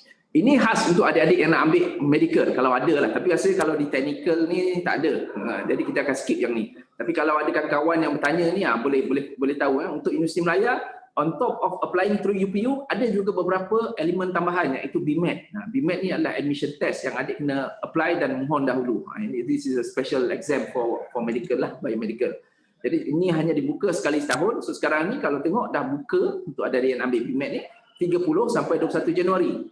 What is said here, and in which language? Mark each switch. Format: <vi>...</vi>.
<ms>Ini khas untuk adik-adik yang nak ambil medical, kalau ada lah. Tapi rasanya kalau di technical ni tak ada. Jadi kita akan skip yang ni. Tapi kalau ada kawan-kawan yang bertanya ni, boleh tahu untuk Universiti Melaya,</ms> <en>on top of applying through UPU,</en> <ms>ada juga beberapa elemen tambahan, iaitu BMAT. BMAT ni adalah admission test yang adik kena apply dan mohon dahulu.</ms> <en>This is a special exam for medical lah, biomedical.</en> <ms>Jadi ini hanya dibuka sekali setahun. So sekarang ni kalau tengok dah buka untuk adik-adik yang ambil BMAT ni 30 sampai 21 Januari.</ms>